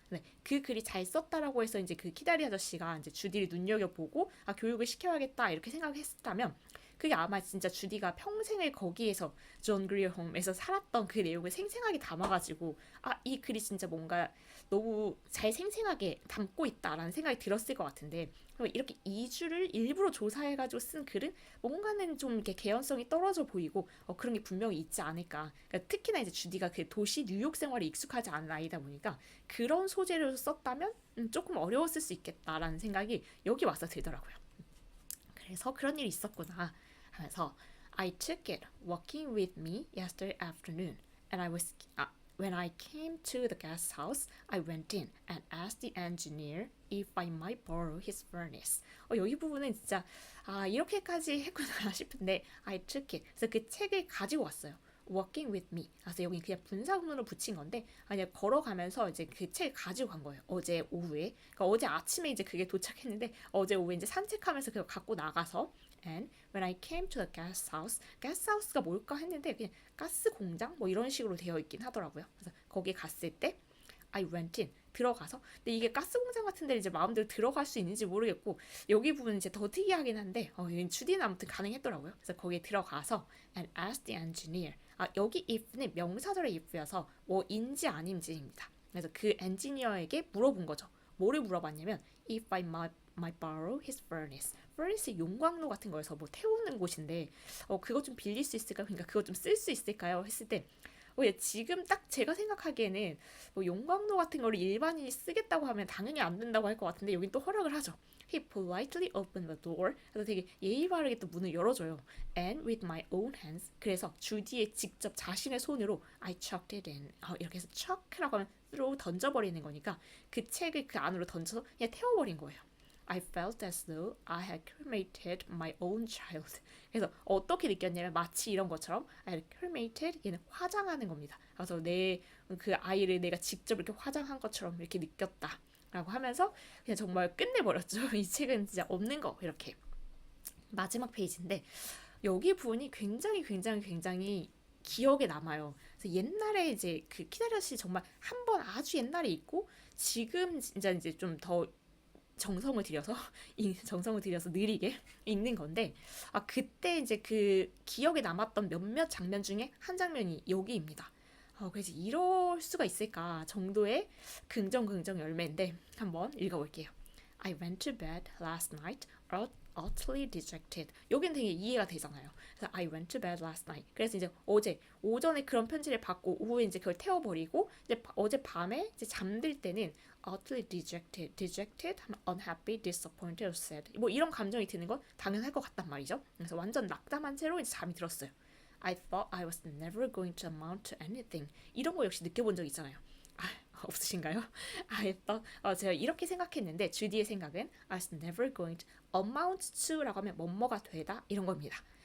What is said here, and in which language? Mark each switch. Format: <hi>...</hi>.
<ko>네, 그 글이 잘 썼다라고 해서 이제 그 키다리 아저씨가 이제 주디를 눈여겨보고 아 교육을 시켜야겠다 이렇게 생각했다면 그게 아마 진짜 주디가 평생을 거기에서 존 그리어 홈에서 살았던 그 내용을 생생하게 담아가지고 아 이 글이 진짜 뭔가 너무 잘 생생하게 담고 있다라는 생각이 들었을 것 같은데 이렇게 이주를 일부러 조사해가지고 쓴 글은 뭔가는 좀 이렇게 개연성이 떨어져 보이고 그런 게 분명히 있지 않을까. 그러니까 특히나 이제 주디가 그 도시 뉴욕 생활에 익숙하지 않은 아이다 보니까 그런 소재를 썼다면 조금 어려웠을 수 있겠다라는 생각이 여기 와서 들더라고요. 그래서 그런 일이 있었구나 하면서</ko> <en>I took it walking with me yesterday afternoon and I was when I came to the guest house, I went in and asked the engineer if I might borrow his furnace.</en> <ko>여기 부분은 진짜 이렇게까지 했구나 싶은데</ko> <en>I took it.</en> <ko>그래서 그 책을 가지고 왔어요.</ko> <en>Walking with me.</en> <ko>그래서 여기 그냥 분사구문으로 붙인 건데 그냥 걸어가면서 이제 그 책을 가지고 간 거예요. 어제 오후에. 그러니까 어제 아침에 이제 그게 도착했는데 어제 오후에 이제 산책하면서 그걸 갖고 나가서</ko> <en>And when I came to the gas house,</en> <ko>gas house가 뭘까 했는데 그냥 가스 공장 뭐 이런 식으로 되어 있긴 하더라고요. 그래서 거기 갔을 때</ko> <en>I went in</en> <ko>들어가서 근데 이게 가스 공장 같은 데 이제 마음대로 들어갈 수 있는지 모르겠고 여기 부분은 이제 더 특이하긴 한데 추디는 아무튼 가능했더라고요. 그래서 거기에 들어가서</ko> <en>and asked the engineer</en> <ko>여기 if는 명사절의 if여서 뭐인지 아닌지입니다. 그래서 그 엔지니어에게 물어본 거죠. 뭐를 물어봤냐면</ko> <en>if I might borrow his furnace.</en> <ko>furnace 용광로 같은 거여서 뭐 태우는 곳인데 그거 좀 빌릴 수 있을까요? 그러니까 그거 좀 쓸 수 있을까요? 했을 때 지금 딱 제가 생각하기에는 뭐 용광로 같은 거를 일반인이 쓰겠다고 하면 당연히 안 된다고 할 것 같은데 여긴 또 허락을 하죠.</ko> <en>He politely opened the door.</en> <ko>그래서 되게 예의 바르게 또 문을 열어줘요.</ko> <en>And with my own hands.</en> <ko>그래서 주디의 직접 자신의 손으로</ko> <en>I chucked it in.</en> <ko>이렇게 해서 chuck라고 하면 throw 던져버리는 거니까 그 책을 그 안으로 던져서 그냥 태워버린 거예요.</ko> <en>I felt as though I had cremated my own child.</en> <ko>그래서 어떻게 느꼈냐면 마치 이런 것처럼</ko> <en>I had cremated</en> <ko>얘는 화장하는 겁니다. 그래서 내 그 아이를 내가 직접 이렇게 화장한 것처럼 이렇게 느꼈다. 라고 하면서 그냥 정말 끝내버렸죠. 이 책은 진짜 없는 거 이렇게 마지막 페이지인데 여기 부분이 굉장히 기억에 남아요. 그래서 옛날에 이제 그 키다리아씨 정말 한 번 아주 옛날에 있고 지금 진짜 이제 좀 더 정성을 들여서 느리게 읽는 건데 그때 이제 그 기억에 남았던 몇몇 장면 중에 한 장면이 여기입니다. 그래서 이럴 수가 있을까 정도의 긍정 열매인데 한번 읽어볼게요.</ko> <en>I went to bed last night utterly dejected.</en> <ko>여긴 되게 이해가 되잖아요.</ko> <en>그래서 I went to bed last night.</en> <ko>그래서 이제 어제 오전에 그런 편지를 받고 오후에 이제 그걸 태워버리고 이제 어제 밤에 이제 잠들 때는</ko> <en>utterly dejected, unhappy, disappointed, or sad.</en> <ko>뭐 이런 감정이 드는 건 당연할 것 같단 말이죠. 그래서 완전 낙담한 채로 이제 잠이 들었어요.</ko> <en>I thought I was never going to amount to anything.</en> <ko>이런 거 역시 느껴본 적 있잖아요. 없으신가요?</ko> <en>I thought</en> <ko>제가 이렇게 생각했는데 주디의 생각은</ko> <en>I was never going to amount to</en> <ko>라고 하면 뭐뭐가 되다 이런 겁니다.</ko>